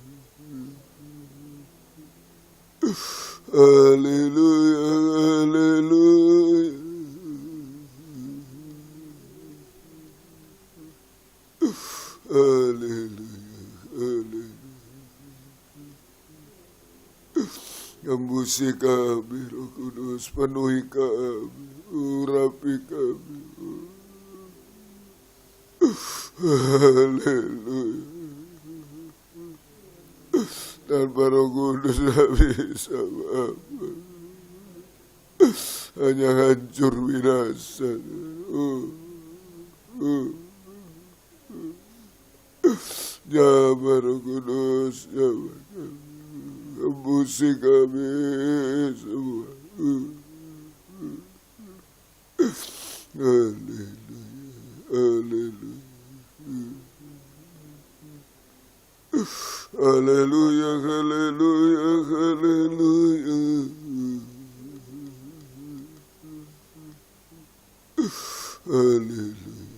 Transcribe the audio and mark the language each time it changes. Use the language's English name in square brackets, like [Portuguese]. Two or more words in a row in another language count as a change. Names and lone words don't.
[Indonesian] Haleluya, haleluya. Haleluya, haleluya. Embusi kami, Roh Kudus, penuhi kami, urapi kami. Haleluya. Tanpa Roh Kudus tidak bisa apa. Hanya hancur binasa. Jamah Roh Kudus, jamah kami. Embusi kami semua. Haleluya, haleluya. Haleluya, haleluya, haleluya. Haleluya.